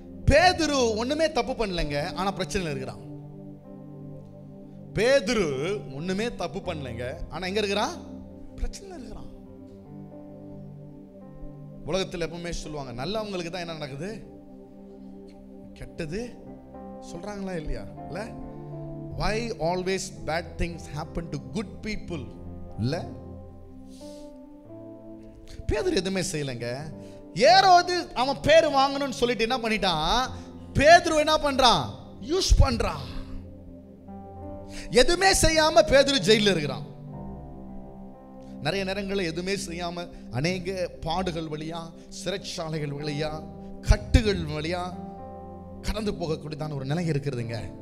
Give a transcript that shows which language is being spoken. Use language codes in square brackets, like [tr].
[ta] பேதுரு ஒண்ணுமே தப்பு பண்ணலங்க, ஆனா பிரச்சனையில் இருக்கிறான். பேதுரு ஒண்ணுமே தப்பு பண்ணலங்க, ஆனா எங்க இருக்கிறான்? பிரச்சனையில் இருக்கிறான். உலகத்தில் எப்பவுமே சொல்லுவாங்க, நல்லவங்களுக்கு தான் என்ன நடக்குது, கெட்டது சொல்றாங்களா இல்லையா? [en] இல்ல, why always bad things happen to good people? [ta] இல்ல, பேதுரு எதுவுமே செய்யலைங்க. ஏரோது அவன் பேர் வாங்கணும்னு சொல்லிட்டு என்ன பண்ணிட்டான், பேதுரு என்ன பண்றான், யூஸ் பண்றான். எதுவுமே செய்யாம பேதுரு ஜெயில இருக்கிறான். நிறைய நேரங்களில் எதுவுமே செய்யாம அநேக பாடுகள் வழியா, சிறைச்சாலைகள் வழியா, கட்டுகள் வழியா கடந்து போகக்கூடியதான ஒரு நிலை இருக்கிறதுங்க.